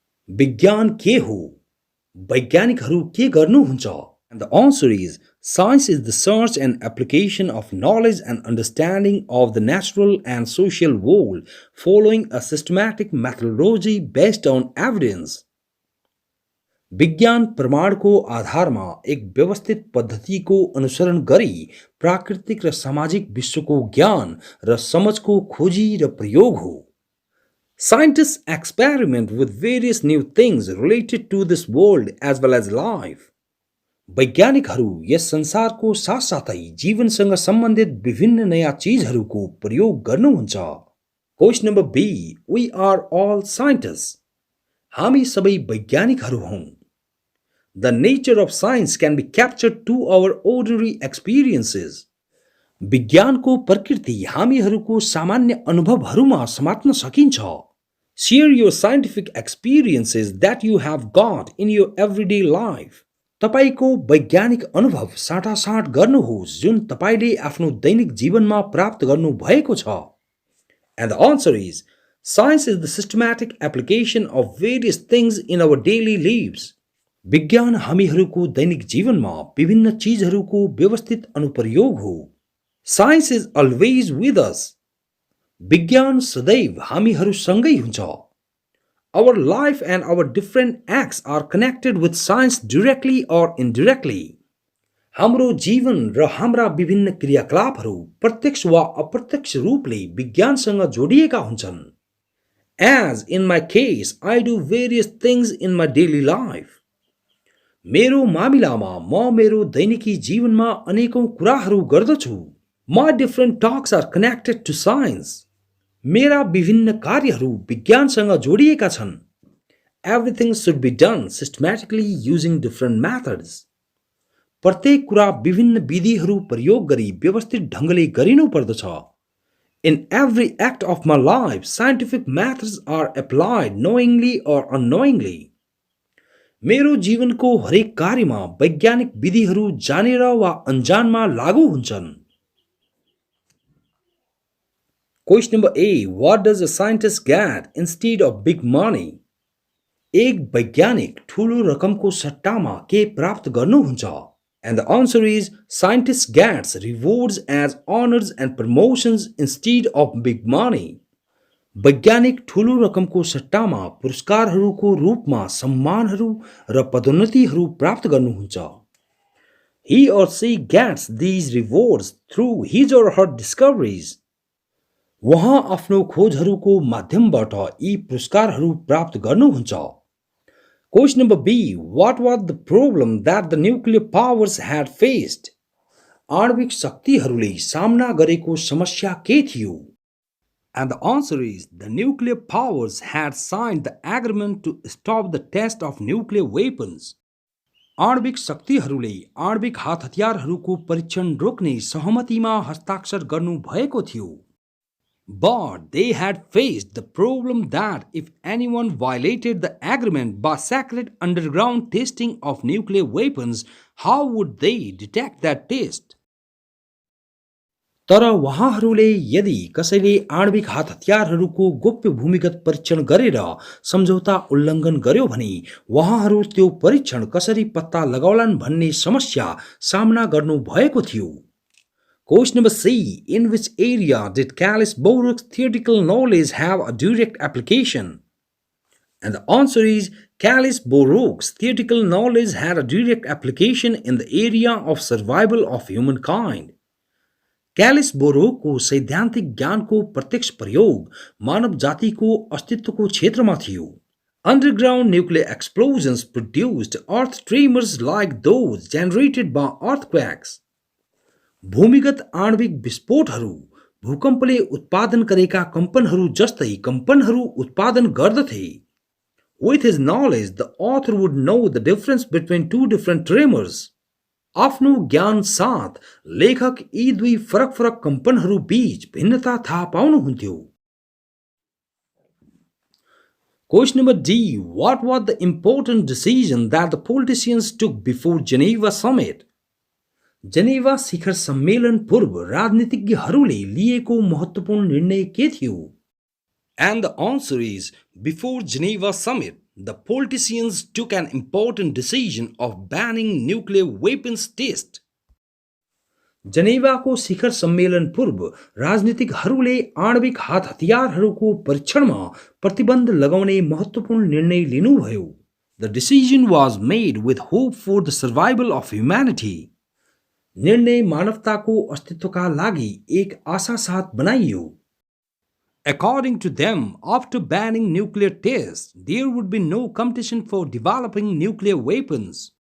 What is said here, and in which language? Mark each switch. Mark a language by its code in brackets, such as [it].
[ne] विज्ञान के हो? वैज्ञानिकहरू के गर्नुहुन्छ? [en] And the answer is, science is the search and application of knowledge and understanding of the natural and social world following a systematic methodology based on evidence. [ne] विज्ञान प्रमाणको आधारमा एक व्यवस्थित पद्धतिको अनुसरण गरी प्राकृतिक र सामाजिक विश्वको ज्ञान र समझको खोजी र प्रयोग हो। [en] Scientists experiment with various new things related to this world as well as life. [ne] वैज्ञानिकहरू यस संसारको साथसाथै जीवनसँग सम्बन्धित विभिन्न नयाँ चीजहरूको प्रयोग गर्नुहुन्छ। [en] Question number B. We are all scientists. [ne] हामी सबै वैज्ञानिकहरू हौं। [en] The nature of science can be captured to our ordinary experiences. [ne] विज्ञानको प्रकृति हामीहरूको सामान्य अनुभवहरूमा समात्न सकिन्छ। [en] Share your scientific experiences that you have got in your everyday life. [ne] तपाईको वैज्ञानिक अनुभव साटासाट गर्नुहोस् जुन तपाईले आफ्नो दैनिक जीवनमा प्राप्त गर्नु भएको छ। [en] And the answer is, science is the systematic application of various things in our daily lives. [ne] विज्ञान हामीहरूको दैनिक जीवनमा विभिन्न चीजहरूको व्यवस्थित अनुप्रयोग हो। [en] Science is always with us. [ne] विज्ञान सदैव हामीहरूसँगै हुन्छ। [en] Our life and our different acts are connected with science directly or indirectly. [ne] हाम्रो जीवन र हाम्रा विभिन्न क्रियाकलापहरू प्रत्यक्ष वा अप्रत्यक्ष रूपले विज्ञानसँग जोडिएका हुन्छन्। [en] As in my case, I do various things in my daily life. [ne] मेरो मामिलामा म मेरो दैनिकी जीवनमा अनेकौं कुराहरू गर्दछु। [en] My different talks are connected to science. [ne] मेरा विभिन्न कार्यहरू विज्ञानसँग जोडिएका छन्। [en] Everything should be done systematically using different methods. [ne] प्रत्येक कुरा विभिन्न विधिहरू प्रयोग गरी व्यवस्थित ढङ्गले गरिनु पर्दछ। [en] In every act of my life, scientific methods are applied knowingly or unknowingly. [ne] मेरो जीवनको हरेक कार्यमा वैज्ञानिक विधिहरू जानेर वा अनजानमा लागू हुन्छन्। [en] Question number A. What does a scientist get instead of big money? [ne] एक वैज्ञानिक ठूलो रकमको सट्टामा के प्राप्त गर्नुहुन्छ? [en] And the answer is, scientist gets rewards as honors and promotions instead of big money. [ne] वैज्ञानिक ठूलो रकमको सट्टामा पुरस्कारहरूको रूपमा सम्मानहरू र पदोन्नतिहरू प्राप्त गर्नुहुन्छ। [en] He or she gets these rewards through his or her discoveries. [ne] वहाँ आफ्नो खोजहरूको माध्यमबाट यी पुरस्कारहरू प्राप्त गर्नुहुन्छ। [en] Question number B. What was the problem that the nuclear powers had faced? [ne] आणविक शक्तिहरूले सामना गरेको समस्या के थियो? [en] And the answer is, the nuclear powers had signed the agreement to stop the test of nuclear weapons. [ne] आणविक शक्तिहरूले आणविक हात हतियारहरूको परीक्षण रोक्ने सहमतिमा हस्ताक्षर गर्नु भएको थियो। [en] But they had faced the problem that if anyone violated the agreement by secret underground testing of nuclear weapons, how would they detect that test? [ne] तर वहाँहरूले यदि कसैले आणविक हात हतियारहरूको गोप्य भूमिगत परीक्षण गरेर सम्झौता उल्लङ्घन गर्यो भने वहाँहरू त्यो परीक्षण कसरी पत्ता लगाउलान् भन्ने समस्या सामना गर्नु भएको थियो। [en] Question number C. In which area did Keilis-Borok's theoretical knowledge have a direct application? And the answer is Keilis-Borok's theoretical knowledge had a direct application in the area of survival of humankind. [ne] Keilis-Borok को सैद्धान्तिक ज्ञानको प्रत्यक्ष प्रयोग मानव जातिको अस्तित्वको क्षेत्रमा थियो। [en] Underground nuclear explosions produced earth tremors like those generated by earthquakes. [ne] भूमिगत आणविक विस्फोटहरू भूकम्पले उत्पादन गरेका कम्पनहरू जस्तै कम्पनहरू उत्पादन गर्दथे। [en] With his knowledge, the author would know the difference between two different tremors. [ne] आफ्नो ज्ञान साथ लेखक यी दुई फरक फरक कम्पनहरू बीच भिन्नता थाहा पाउनुहुन्थ्यो। [en] Question number D. What was the important decision that the politicians took before Geneva summit? [ne] Geneva शिखर सम्मेलन पूर्व राजनीतिज्ञहरूले लिएको महत्त्वपूर्ण निर्णय के थियो? [en] And the answer is before Geneva summit, the politicians took an important decision of banning nuclear weapons test. [ne] जेनेवाको शिखर सम्मेलन पूर्व राजनीतिज्ञहरूले आणविक हात हतियारहरूको परीक्षणमा प्रतिबन्ध लगाउने महत्त्वपूर्ण निर्णय लिनुभयो। [en] The decision was made with hope for the survival of humanity. [ne] निर्णय मानवताको अस्तित्वका लागि एक आशा साथ बनाइयो। [en] According to them, after banning nuclear tests, there would be no competition for developing nuclear weapons.